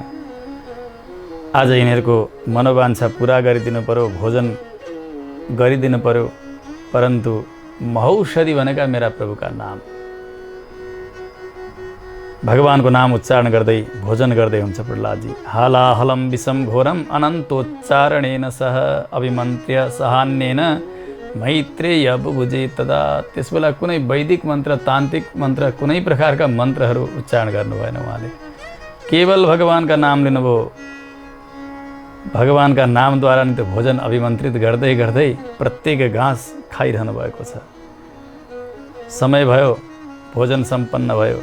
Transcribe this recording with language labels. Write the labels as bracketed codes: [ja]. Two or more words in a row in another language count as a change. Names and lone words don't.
[ne] आज यिनीहरूको मनोवाञ्छा पुरा गरिदिनु पर्यो, भोजन गरिदिनु पर्यो, परन्तु महौषधि भनेका मेरा प्रभुका नाम, भगवानको नाम उच्चारण गर्दै भोजन गर्दै हुन्छ प्रहलादजी। [sa] हालाहलम विषम घोरम अनन्तोच्चारणेन सह अभिमन्त्र्य सहान्येन मैत्रेय बुभुजे तदा। [ne] त्यसबेला कुनै वैदिक मन्त्र, तान्त्रिक मन्त्र, कुनै प्रकारका मन्त्रहरू उच्चारण गर्नु भएन। उहाँले केवल भगवानका नाम लिनुभयो। भगवानका नामद्वारा नि त भोजन अभिमन्त्रित गर्दै गर्दै प्रत्येक घाँस खाइरहनु भएको छ। समय भयो, भोजन सम्पन्न भयो।